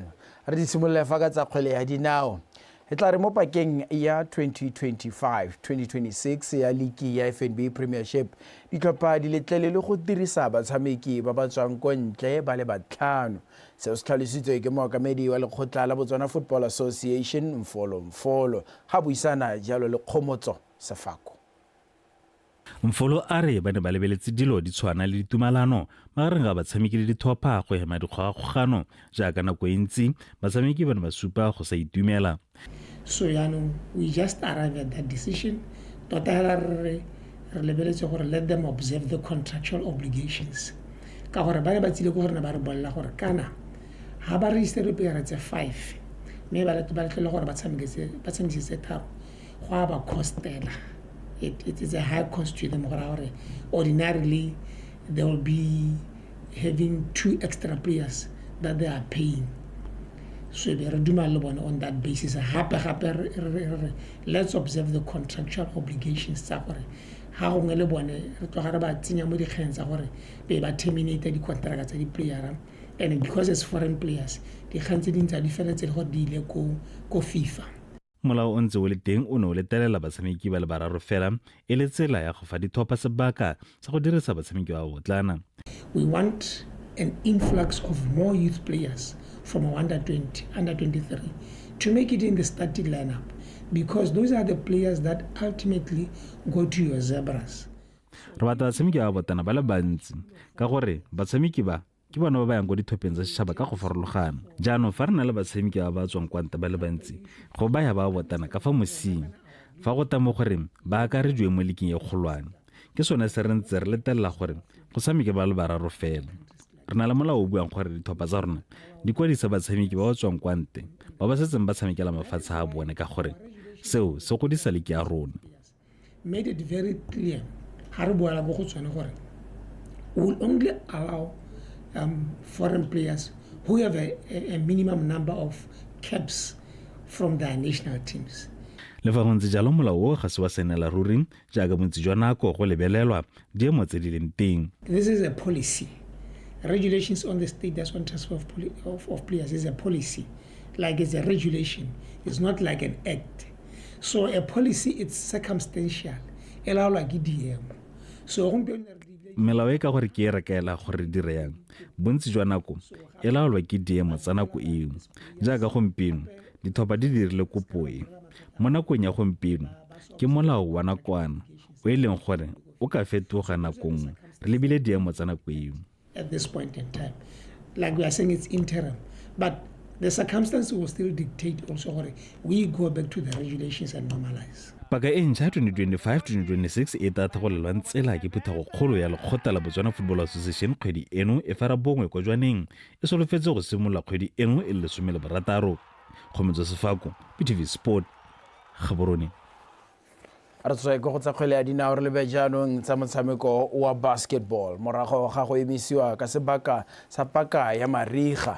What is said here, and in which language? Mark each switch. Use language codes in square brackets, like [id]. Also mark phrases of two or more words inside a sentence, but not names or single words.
[tn] Re di simolola fa ka tsa kgwele ya dinao. e tla re mo pakeng ya 2025-2026 ya liki ya FNB Premiership ditlhopha di letlelelwe go dirisa batshameki ba ba tswang ko ntle ba le batlhano seo se tlhalositswe ke mookamedi wa lekgotla la Botswana Football Association Mfolo ga buisana jalo le Kgomotso Sefako. Mfolo a re ba ne ba lebeletse dilo di tshwana le ditumalano magareng ga batshameki le dithopa go hema dikgogakgogano jaaka nako e ntsi batshameki ba ne ba supa go sa itumela. [en] So we just arrived at that decision. [tn] Re lebeletse gore [en] let them observe the contractual obligations. [tn] Ka gore ba ne ba tsile go gore ba re bolla gore kana ha ba [en] register player [tn] tse 5 mme ba letlele gore ba tshamekise tharo go ba costela. [en] It is a high cost to them. Ordinarily, they will be having 2 extra players that they are paying. So they are on that basis. Let's observe the contractual obligations. How terminate the contracts of the player, and because it's foreign players, the hands are different go FIFA. [tn] Molao o ntse o le teng o ne o letelela batshameki ba le bararo fela e le tsela ya go fa dithopa sebaka sa go dirisa batshameki ba botlana. [en] We want an influx of more youth players from under 20, under 23 to make it in the starting lineup because those are the players that ultimately go to your zebras. [tn] Re batla batshameki ba botlana ba le bantsi ka gore batshameki ba ke bona ba ba yang go dithopeng tsa setšhaba ka go farologana. Jaanong fa re na le batshameki ba tswang kwa ntle ba le bantsi go baya ba botana ka fa mosing fa go tamo gore ba akarediwe mo liking e kgolwane ke sone se re ntse re letelela gore go tshameke ba le bararo fela. Re na le molao o buang gore dithopa tsa rona di kwadisa batshameki ba tswang kwa ntle ba ba setseng ba tshamekela mafatshe a bone ka gore seo se godisa liki ya rona. [en] Made it very clear [tn] ha re boela go tswana gore [en] we will only allow foreign players who have a minimum number of caps from their national teams. [tn] Le fa go ntse jalo molao o ga se wa senela ruri jaaka bontsi jwa nako go lebelelwa diemo tse di leng teng. [en] This is a policy. Regulations on the status on transfer of players is a policy. Like it's a regulation. It's not like an act. So a policy, it's circumstantial. Allow like DM. So [tn] melao e ka gore ke e rekaela gore dire yang bontsi jwa nako e laolwa ke diemo tsa nako eo jaaka gompieno dithopa di dirile kopo e mo nakong ya gompieno ke molao wa nakwana o e leng gore o ka fetoga nakong re lebile diemo tsa nako eo. [en] At this point in time, like we are saying, it's interim, but the circumstances will still dictate also gore we go back to the regulations and normalize. [tn] Paka e ntšha 2025-2026 e tla thagolelwa ntsela ke phuthago kgolo ya lekgotla la Botswana Football Association kgwedi eno e fara bongwe kwa jwaneng e solofetse go simolola kgwedi eno e le 16. Kgomotso Sefako, PTV Sport, Gaborone. Re tswa go tsa kgwele ya dinao re lebe jaanong tsa motshameko wa basketball morago ga go emisiwa ka sebaka sa paka ya mariga.